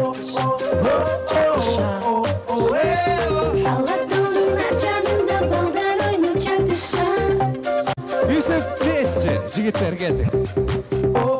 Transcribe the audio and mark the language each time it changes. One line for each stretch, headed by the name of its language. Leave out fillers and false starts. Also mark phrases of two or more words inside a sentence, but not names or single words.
Kyrgyz: Алатонун ар жагында балдар ойноп жатышат.
Russian: И все вместе,
Kyrgyz: жигиттер, келди.